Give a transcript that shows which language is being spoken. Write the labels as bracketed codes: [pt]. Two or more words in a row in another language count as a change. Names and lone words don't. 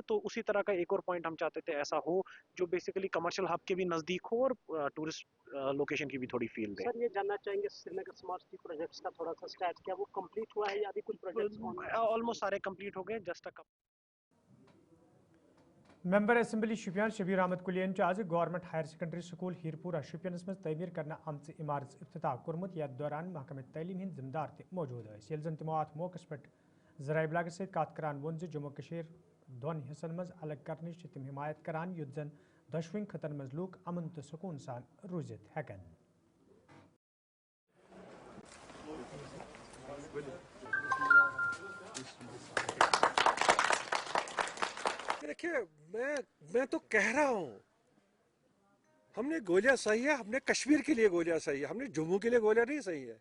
[hi] तो उसी तरह का एक और पॉइंट हम चाहते थे ऐसा हो जो बेसिकली [en] commercial hub [hi] के भी नजदीक हो और [en] tourist location [hi] की भी थोड़ी फील दे। सर ये जानना चाहेंगे श्रीनगर [en] smart city projects [hi] का थोड़ा सा स्टैट, क्या वो कंप्लीट हुआ है या अभी कुछ प्रोजेक्ट्स ऑलमोस्ट सारे कंप्लीट हो गए, [en] just a member assembly [ks] शुपियान शबीर अहमद कुलियन आज गवर्नमेंट हायर सेकेंडरी स्कूल हीरपुरा शुपियनस मज तमीर करना आमच इमारत इफ्तिताह कोर्मुत यथ दौरान महकमे तैलीम हिंद जिम्मेदार ते मौजूद येल जन तमो अत मौके पे ज़राए इब्लाग सत कत करान वोन जम्मू कश्मीर दोन हिस्सन मज अलग करने तम हिमायत करान युत जन दशवनी खतन मज लूक अमन तो सुकून सान रूजित हेकन। [hi] देखिए, मैं तो कह रहा हूँ हमने गोलियां सही है, हमने कश्मीर के लिए गोलियां सही है, हमने जम्मू के लिए गोलियां नहीं सही है।